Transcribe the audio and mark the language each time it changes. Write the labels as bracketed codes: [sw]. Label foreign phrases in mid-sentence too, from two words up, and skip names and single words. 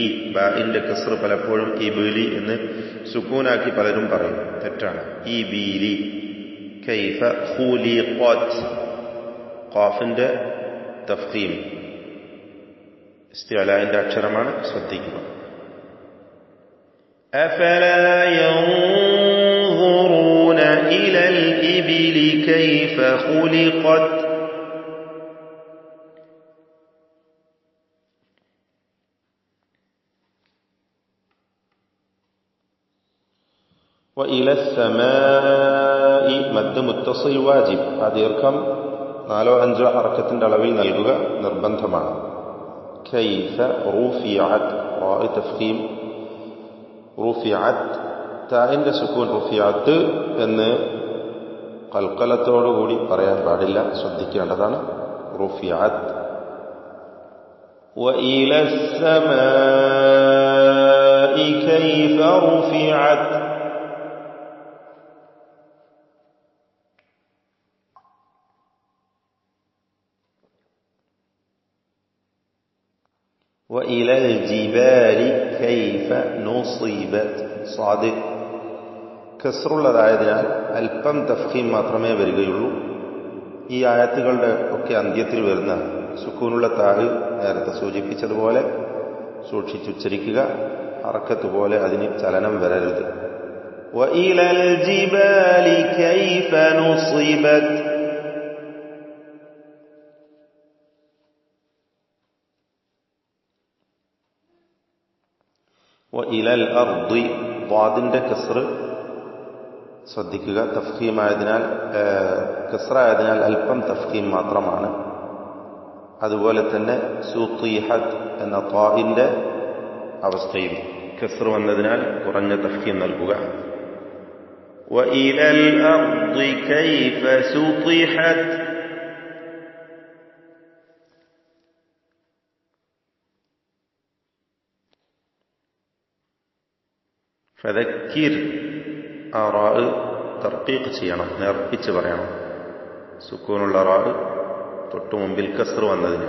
[ml] ബാഇന്റെ കസ്ർ പലപ്പോഴും ഇബീലി എന്ന് സുക്കൂനാക്കി പലരും പറയും, തെറ്റാണ്. [ar] إبلِ. كيف خلقت. [ml] ഖാഫിന്റെ തഫ്ഖീം ഇസ്തിഅലാന്റെ അക്ഷരമാണ്, ശ്രദ്ധിക്കുക. [ar] أفلا ينظرون إلى الإبل كيف خلقت وإلى السماء مد متصل واജിബ്. [ml] ആ ദീർഘം 4-5 ഹർക്കത്തിന്റെ അളവിൽ നൽകുക നിർബന്ധമാണ്. [ar] كيف رفعت [ml] റാ തഫ്ഖീം رفعت താഇന്റെ സുകൂൻ رفعت എന്ന് ഖൽഖലത്തോടുകൂടി പറയാൻ പാടില്ല, ശ്രദ്ധിക്കേണ്ടതാണ്. [ar] رفعت وإلى السماء كيف رفعت وإلى الجبال كيف نصبت صاد [ml] കസ്റുള്ളതായതിനാൽ അല്പം തഫ്ഖീം മാത്രമേ വരികയുള്ളൂ. ഈ ആയത്തുകളുടെ ഒക്കെ അന്ത്യത്തിൽ വരുന്ന സുക്കൂനുള്ള താഴ് നേരത്തെ സൂചിപ്പിച്ചതുപോലെ സൂക്ഷിച്ചുച്ചരിക്കുക. ഹർക്കത്ത് പോലെ അതിന് ചലനം വരരുത്. [ar] وإلى الجبال كيف نصبت وإلى الأرض [ml] ضادന്റെ കസ്ർ ശ്രദ്ധിക്കുക. തഫ്ഖീമായതിനാൽ കസ്റായതിനാൽ അല്പം തഫ്ഖീം മാത്രമാണ്. അതുപോലെ തന്നെ സുത്തീഹത്ത് എന്ന ത്വാഇന്റെ അവസ്ഥയിൽ കസ്ർ വന്നതിനാൽ കുറഞ്ഞ തഫ്ഖീം നൽകുക. [ar] وإلى الأرض كيف سطحت [ml] ഫദക്കിർ ആ റാ തർക്കീഖ് ചെയ്യണം, നേർപ്പിച്ച് പറയണം. സുക്കൂനുള്ള റാ തൊട്ടു മുമ്പിൽ കസ്ർ വന്നതിന്.